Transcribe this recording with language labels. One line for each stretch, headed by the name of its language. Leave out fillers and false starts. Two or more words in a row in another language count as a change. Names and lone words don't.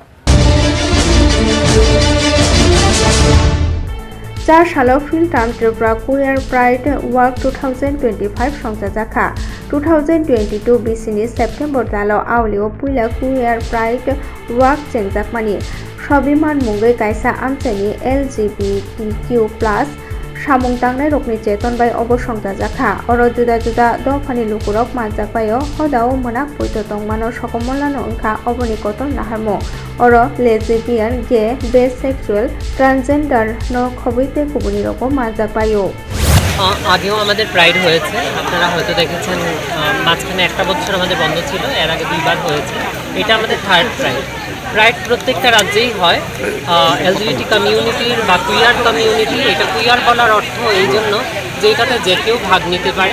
Kok Borok: Char Shalo Film Tam Tripura Queer Pride Walk 2025 Songjajakha 2022 Bisini September Dalo Aulio Puila Queer Pride Walk Chengjakmani Shobiman Mungai Kaisa Amchani LGBTQ+ Samung Tangnai Rokni Cheton bai Obo Songjajakha Oro juda Dofani Lukurok Manjakbayo Hodao Monak Puito Tongmano Sokomolano Ongkha Oboni Koton Naharmo Oro
English: lesbian, gay, bisexual, transgender
Kok Borok: no খবিতে কুবনি রকম মাজাপায়ো।
Bangla: আগেও আমাদের প্রাইড হয়েছে, আপনারা হয়তো দেখেছেন। মাঝখানে একটা বছর আমাদের বন্ধ ছিল, এর আগে 2 বার হয়েছে। এটা আমাদের 3rd প্রাইড প্রত্যেকটা রাজ্যেই হয়।
English: LGBT community
Bangla: বা
English: queer community,
Bangla: এটা কুইয়ার বলার অর্থ এই জন্য যে এটাতে যে কেউ ভাগ নিতে পারে।